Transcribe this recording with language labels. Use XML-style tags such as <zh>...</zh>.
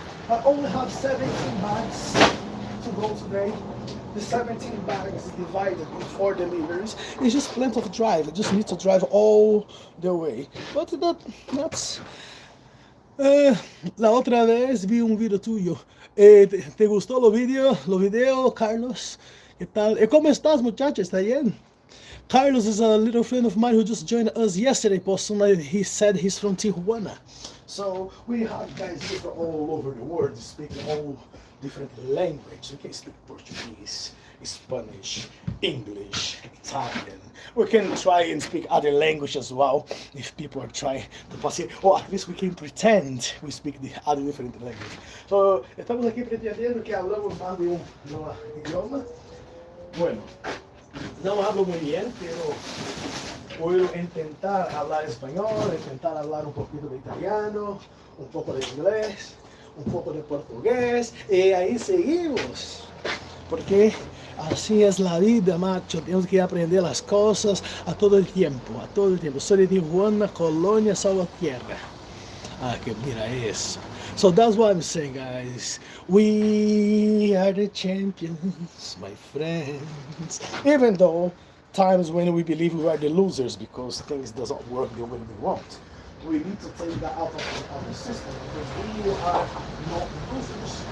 <en>I only have 17 bags to go today. The 17 bags divided in 4 deliveries. It's just plenty of drive. I just need to drive all the way. But that's...</en> <es>la otra vez vi un video tuyo. ¿Te gustó los videos, Carlos? ¿Qué tal? ¿Cómo estás, muchacho? ¿Está bien?</es> <en>Carlos is a little friend of mine who just joined us yesterday. He said he's from Tijuana. So we have guys here from all over the world speaking all different languages. We can speak Portuguese, Spanish, English, Italian. We can try and speak other languages as well if people are trying to pass it. Or at least we can pretend we speak the other different languages.</en> <es>So, estamos aquí pretendiendo que hablamos más de un idioma. Bueno, no hablo muy bien, pero puedo intentar hablar español, intentar hablar un poquito de italiano, un poco de inglés, un poco de portugués, y ahí seguimos. Porque así es la vida, macho. Tenemos que aprender las cosas a todo el tiempo, a todo el tiempo. Soy de Tijuana, Colonia, Salvatierra. Ah, que mira eso.</es> <en>So that's what I'm saying, guys. We are the champions, my friends. Even though times when we believe we are the losers because things doesn't work the way we want. We need to take that out of the system because we are not losers.</en>